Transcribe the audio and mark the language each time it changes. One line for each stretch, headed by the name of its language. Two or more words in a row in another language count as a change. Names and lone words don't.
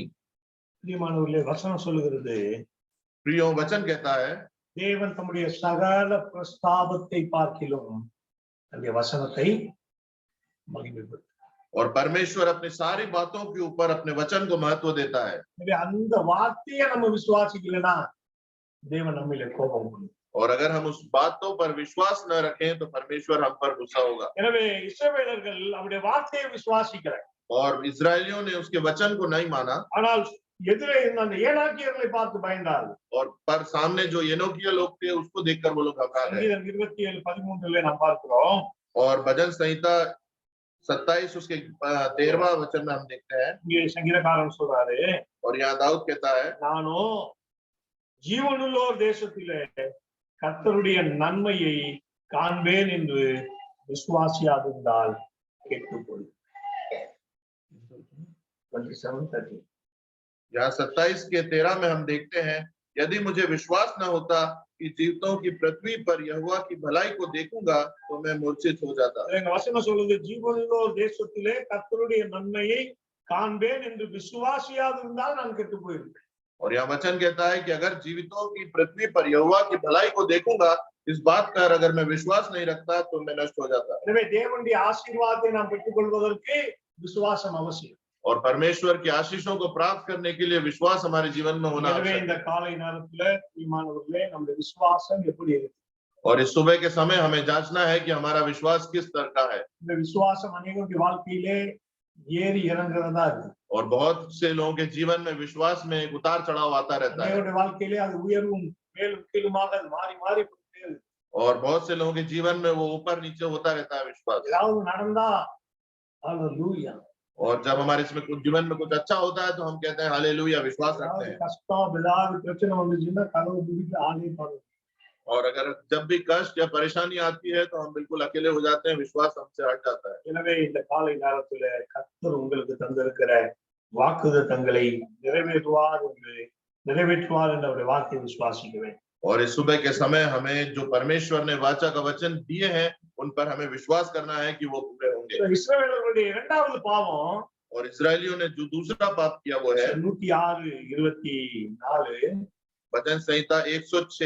Tamil: பிரியமானவர்களே, வசனம் சொல்லுகிறது,
Hindi: प्रियो वचन कहता है,
Tamil: தேவன் தம்முடைய சகல பிரஸ்தாபத்தை பார்க்கிலும் அந்த வசனத்தை மகிமைப்படுத்துகிறார்.
Hindi: और परमेश्वर अपनी सारी बातों के ऊपर अपने वचन को महत्व देता है।
Tamil: எனவே அந்த வார்த்தையை நம்ம விசுவாசிக்கலைன்னா தேவன் நம்மிலே கோபம் கொள்ளும்.
Hindi: और अगर हम उस बातों पर विश्वास न रखें तो परमेश्वर हम पर गुस्सा होगा।
Tamil: எனவே இஸ்ரவேலர்கள் அவருடைய வார்த்தையை விசுவாசிக்கிறார்.
Hindi: और इस्राएलियों ने उसके वचन को नहीं माना,
Tamil: ஆனால் எதிரே இருந்த அந்த ஏனாக்கியர்களை பார்த்து பயந்தார்கள்.
Hindi: और पर सामने जो एनोकिया लोग थे उसको देखकर वो लोग घबरा गए।
Tamil: சங்கீதம் 27:13 நாம் பார்க்கிறோம்.
Hindi: और भजन संहिता 27 उसके 13वां वचन में हम देखते हैं,
Tamil: இங்கே சங்கீதக்காரன் சொல்றாரு,
Hindi: और यहाँ दाऊद कहता है,
Tamil: நானும் ஜீவனுள்ளோர் தேசத்திலே கர்த்தருடைய நன்மையை காண்பேன் என்று விசுவாசியாதிருந்தால் கெட்டுப்போய். 27:13.
Hindi: यहाँ 27 के 13 में हम देखते हैं, यदि मुझे विश्वास न होता कि जीवितों की पृथ्वी पर यहोवा की भलाई को देखूंगा तो मैं मूर्छित हो जाता।
Tamil: எங்க வசனம் சொல்லுது, ஜீவனுள்ளோர் தேசத்திலே கர்த்தருடைய நன்மையை காண்பேன் என்று விசுவாசியாதிருந்தால் நான் கெட்டு போயிருப்பேன்.
Hindi: और यहाँ वचन कहता है कि अगर जीवितों की पृथ्वी पर यहोवा की भलाई को देखूंगा, इस बात पर अगर मैं विश्वास नहीं रखता तो मैं नष्ट हो जाता।
Tamil: எனவே தேவனுடைய ஆசீர்வாதத்தை நாம் பெற்றுக்கொள்வதற்கு விசுவாசம் அவசியம்.
Hindi: और परमेश्वर की आशीषों को प्राप्त करने के लिए विश्वास हमारे जीवन में होना
Tamil: எனவே
Hindi: आवश्यक
Tamil: இந்த
Hindi: है।
Tamil: காலை நேரத்துல பிரியமானவர்களே, நம்முடைய விசுவாசம் எப்படி இருக்கு?
Hindi: और इस सुबह के समय हमें जांचना है कि हमारा विश्वास किस स्तर का है।
Tamil: இந்த விசுவாசம் அநேகருடைய வாழ்க்கையிலே ஏறி இறங்குறதா இருக்கு.
Hindi: और बहुत से लोगों के जीवन में विश्वास में एक उतार चढ़ाव आता रहता है,
Tamil: அநேகருடைய வாழ்க்கையிலே அது உயர்வும் மேலும் கீழுமாக அது மாறி மாறி போயிட்டே இருக்கு.
Hindi: और बहुत से लोगों के जीवन में वो ऊपर नीचे होता रहता है विश्वास।
Tamil: ஏதாவது நடந்தா ஹalleluya,
Hindi: और जब हमारे इसमें कुछ जीवन में कुछ अच्छा होता है तो हम कहते हैं हालेलुया, विश्वास रखते
Tamil: ஏதாவது
Hindi: हैं।
Tamil: கஷ்டம் ஏதாவது பிரச்சனை வந்துச்சுன்னா கதவு பிடிச்சு ஆளே பாருங்க.
Hindi: और अगर जब भी कष्ट या परेशानी आती है तो हम बिल्कुल अकेले हो जाते हैं, विश्वास हमसे हट जाता है।
Tamil: எனவே இந்த காலை நேரத்துல கர்த்தர் உங்களுக்கு தந்திருக்கிற வாக்குத்தத்தங்களை நிறைவேற்றுவார் என்ற அவருடைய வார்த்தையை விசுவாசிக்க வேண்டும்.
Hindi: और इस सुबह के समय हमें जो परमेश्वर ने वाचा का वचन दिए हैं उन पर हमें विश्वास करना है कि वो पूरे होंगे।
Tamil: இஸ்ரவேலர்களுடைய இரண்டாவது பாவம்,
Hindi: और इस्राएलियों ने जो दूसरा पाप किया वो है 106:24. वचन संहिता 106